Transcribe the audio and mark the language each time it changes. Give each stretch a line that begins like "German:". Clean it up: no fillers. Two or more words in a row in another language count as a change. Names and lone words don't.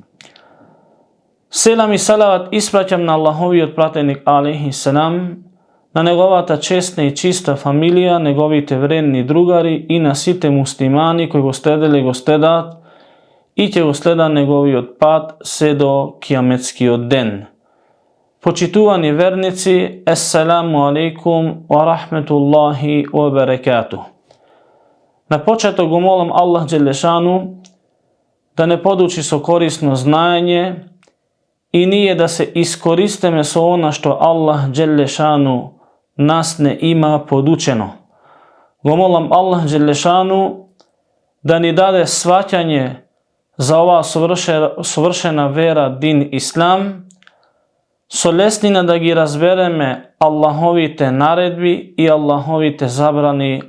Macedonian: Селам и салават испраќам на Аллаховиот пратеник
Arabic: عليه السلام,
Macedonian: на неговата честна и чиста фамилија, неговите вредни другари и на сите муслимани кои го следеле и го следат и ќе го следа неговиот пат се до кијаметскиот ден. Почитувани верници,
Arabic: السلام عليكم ورحمة الله وبركاته.
Macedonian: На почеток го молам Аллах Джелешану да не подучи со корисно знаење и ние да се искористиме со она што Аллах Джелешану нас не има подучено. Го молам Аллах Джелешану да ни даде сваќање за оваа совршена вера, дин Ислам, со леснина да ги разбереме Аллаховите наредби и Аллаховите забрани.